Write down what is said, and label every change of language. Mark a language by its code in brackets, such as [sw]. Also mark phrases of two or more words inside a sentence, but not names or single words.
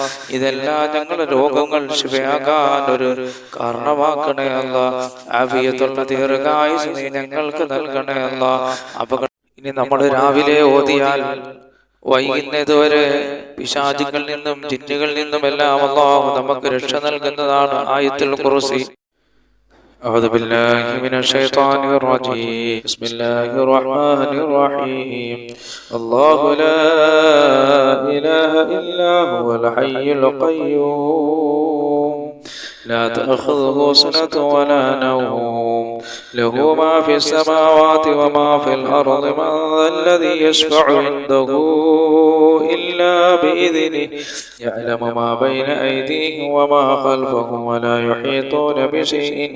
[ml] ഇതെല്ലാം ഞങ്ങളുടെ രോഗങ്ങൾ ശിഫയാകാൻ ഒരു കാരണമാക്കണേ അല്ലാഹ്. ആഫിയത്തുള്ള ദീർഘായുസ്സ് നീ ഞങ്ങൾക്ക് നൽകണേ അല്ലാഹ്. ഇനി നമ്മൾ രാവിലെ ഓതിയാൽ വൈകുന്നതുവരെ പിശാചുകളിൽ നിന്നും ജിന്നുകളിൽ നിന്നും എല്ലാം അല്ലാഹു നമുക്ക് രക്ഷ നൽകുന്നതാണ് ആയത്തുൽ ഖുർസി. [ar] أعوذ بالله من الشيطان الرجيم. بسم الله الرحمن الرحيم. الله لا إله إلا هو الحي القيوم لا تأخذه سنة ولا نوم له ما في السماوات وما في الأرض من ذا الذي يشفع عنده إلا بإذنه يعلم ما بين أيديهم وما خلفهم ولا يحيطون بشيء